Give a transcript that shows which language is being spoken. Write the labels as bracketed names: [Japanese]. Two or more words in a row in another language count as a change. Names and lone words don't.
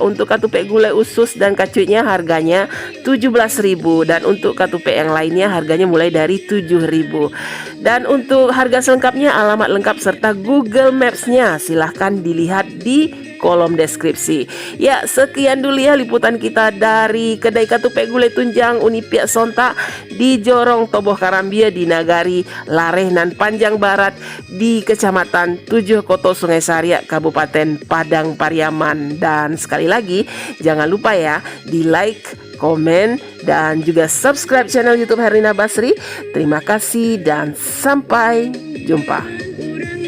[Indonesian] Untuk ketupat gulai usus dan kacutnya harganya 17.000. Dan untuk ketupat yang lainnya harganya mulai dari 7.000. Dan untuk harga selengkapnya, alamat lengkap serta Google Maps-nya silahkan dilihat di kolom deskripsi. Ya, sekian dulu ya liputan kita dari kedai ketupat gulai tunjang Unipia Sontak di Jorong Toboh Karambia di Nagari Lareh nan Panjang Barat di Kecamatan Tujuh Koto Sungai Sari, Kabupaten Padang Pariaman. Dan sekali lagi jangan lupa ya di like, komen, dan juga subscribe channel YouTube Herlina Basri. Terima kasih dan sampai jumpa.